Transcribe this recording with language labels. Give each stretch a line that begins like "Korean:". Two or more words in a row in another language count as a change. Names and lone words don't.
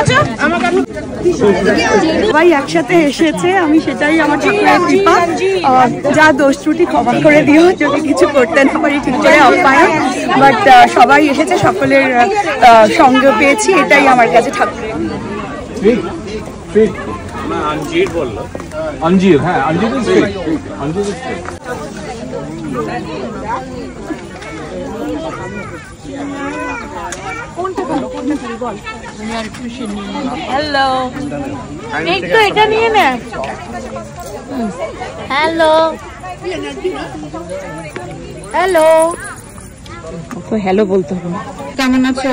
Bangla: সবাই একসাথে এসেছে আমি সেটাই আমার ঠাকুরের কৃপা যা দোষ ত্রুটি ক্ষমা করে দিও যদি কিছু করতে না পারি ঠিক করে অপায়ন বাট সবাই এসেছে সকলের সঙ্গ পেয়েছি এটাই আমার কাছে ঠাকুরের
Hindi: अंजीर बोल लो अंजीर है अंजीर अंजीर
Bangla: হ্যালো একটু এটা নিয়ে নে হ্যালো হ্যালো বলতে হবে কেমন আছো